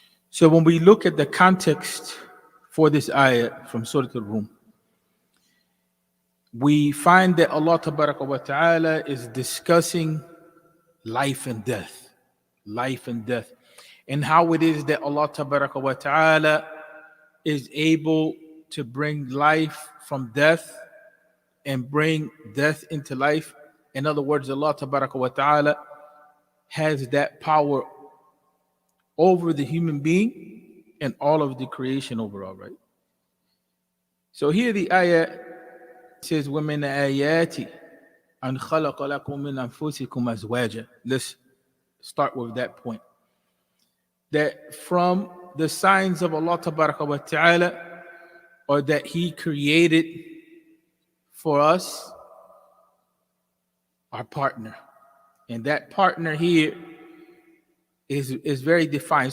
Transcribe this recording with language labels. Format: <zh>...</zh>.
<en>So when we look at the context for this ayat from Surah Al-Rum, we find that Allah Tabaraka wa Ta'ala is discussing life and death, and how it is that Allah Tabaraka wa Ta'ala is able to bring life from death and bring death into life. In other words, Allah Tabaraka wa Ta'ala has that power over the human being and all of the creation overall, right? So here the ayah says,</en> <ar>وَمِنْ آيَاتِ أَنْ خَلَقَ لَكُم مِّنْ أَنفُسِكُمْ أَزْوَاجًا.</ar> <en>Let's start with that point. That from the signs of Allah Tabaraka wa Ta'ala, or that He created for us our partner. And that partner here is very defined.</en>